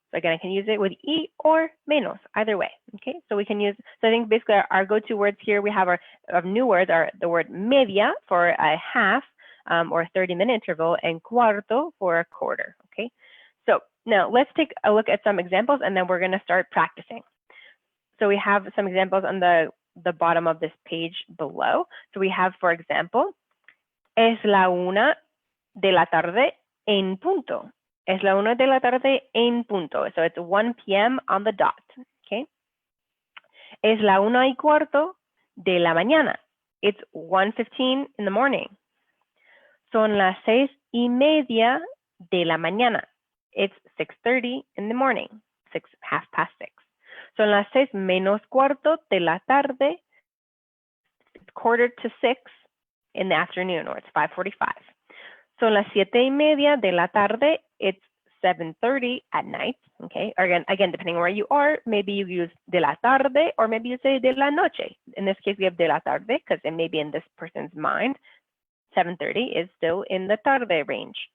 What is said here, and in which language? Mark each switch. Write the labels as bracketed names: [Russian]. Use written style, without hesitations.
[English] So again, I can use it with y or menos, either way. Okay, so we can use, so I think basically our go-to words here, we have our new words are the word media for a half or 30-minute interval, and cuarto for a quarter. Okay, so now let's take a look at some examples and then we're going to start practicing. So we have some examples on the bottom of this page below. So we have, for example, [Spanish] es la 1 de la tarde en punto. Es la 1 de la tarde en punto. [English] So it's 1 p.m. on the dot. Okay. [Spanish] Es la 1:15 de la mañana. [English] It's 1:15 in the morning. [Spanish] Son las 6:30 de la mañana. [English] It's 6:30 in the morning. 6:30. [Spanish] Son las 6 menos cuarto de la tarde. [English] It's 5:45 in the afternoon, or it's 5:45. [Spanish] Son las 7:30 de la tarde. [English] It's 7:30 at night. Okay. Again, depending on where you are, maybe you use de la tarde, or maybe you say de la noche. In this case, we have de la tarde because it may be in this person's mind, 7:30 is still in the tarde range.